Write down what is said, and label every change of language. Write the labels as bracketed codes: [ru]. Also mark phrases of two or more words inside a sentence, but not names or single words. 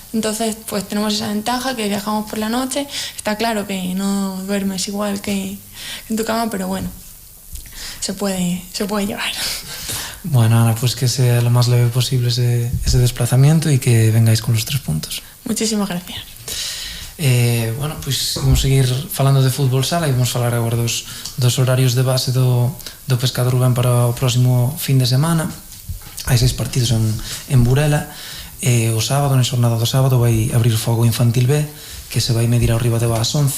[es] Entonces, pues tenemos esa ventaja que viajamos por la noche. Está claro que no duermes igual que en tu cama, pero bueno, se puede llevar. Bueno, Ana, pues que sea lo más leve posible ese desplazamiento y que vengáis con los 3 puntos. Muchísimas gracias. Bueno, [gl] pois vamos seguir falando de fútbol sala e vamos falar agora dos horarios de base do Pescado Rubén para o próximo fin de semana. Hai 6 partidos en Burela. O sábado, na xornada do sábado, vai abrir fogo Infantil B, que se vai medir ao Ribadeo ás 11.